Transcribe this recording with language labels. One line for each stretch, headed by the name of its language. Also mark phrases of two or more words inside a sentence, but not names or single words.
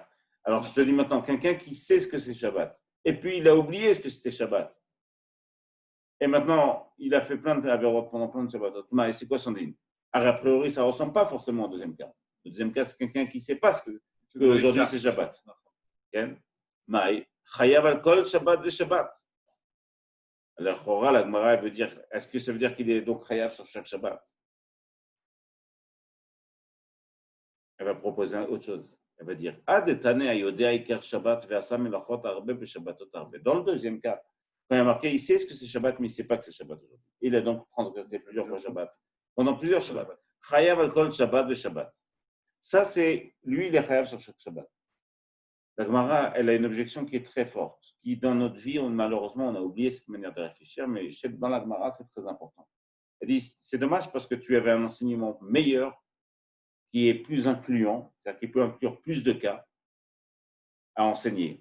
French: Alors, je te dis maintenant, quelqu'un qui sait ce que c'est Shabbat, et puis il a oublié ce que c'était Shabbat, et maintenant, il a fait plein de avérotes pendant plein de Shabbatot. Et c'est quoi son digne? Alors, a priori, ça ne ressemble pas forcément au deuxième cas. Le deuxième cas, c'est quelqu'un qui ne sait pas ce que aujourd'hui c'est Shabbat.
Hebrew: מאי, חייב על כל שבת ושבת.
French: Alors, la Gemara veut dire, est-ce que ça veut dire qu'il est donc chayav sur chaque Shabbat? Elle va proposer autre chose. Elle va dire,
Hebrew: אדתני היודע עיקר שבת ועשה מלאכות הרבה בשבתות הרבה.
French: Dans le deuxième cas, quand il y a marqué, il sait ce que c'est Shabbat, mais il ne sait pas que c'est Shabbat aujourd'hui. Il a donc transgressé plusieurs fois Shabbat. Pendant plusieurs Shabbats.
Hebrew: חייב על כל שבת ושבת.
French: Ça, c'est lui, il est chayav sur chaque Shabbat. La Gemara, elle a une objection qui est très forte, qui dans notre vie, malheureusement, on a oublié cette manière de réfléchir, mais dans la Gemara, c'est très important. Elle dit, c'est dommage parce que tu avais un enseignement meilleur, qui est plus incluant, c'est-à-dire qui peut inclure plus de cas à enseigner.